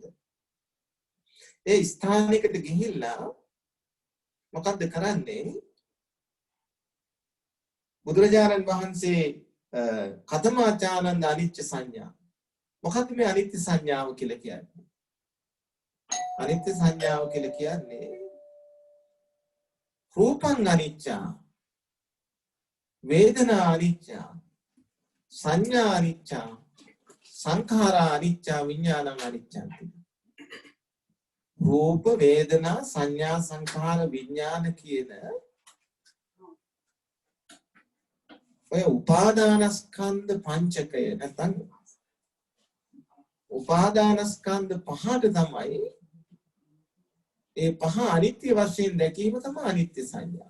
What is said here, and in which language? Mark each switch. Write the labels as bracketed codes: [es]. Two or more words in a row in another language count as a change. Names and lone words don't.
[si] ඒ ස්ථානයකට ගිහිල්ලා මොකද්ද කරන්නේ? බුදුරජාණන් වහන්සේ [pi] කතමාචානන්ද අනිච්ච සංඥා. [si] මොකද්ද මේ අනිත්‍ය සංඥාව කියලා කියන්නේ? අනිත්‍ය සංඥාව කියලා කියන්නේ [pi] රූපං අනිච්චා, වේදනා අනිච්චා, සංඥා අනිච්චා, සංඛාරා අනිච්චා, විඥානං අනිච්චං. [si] රූප, වේදනා, සංඥා, සංඛාර, විඥාන කියන ඔය උපාදානස්කන්ධ පංචකය නැත්නම් උපාදානස්කන්ධ පහට තමයි ඒ පහ අනිත්‍ය වශයෙන් දැකීම තමයි අනිත්‍ය සංඥා.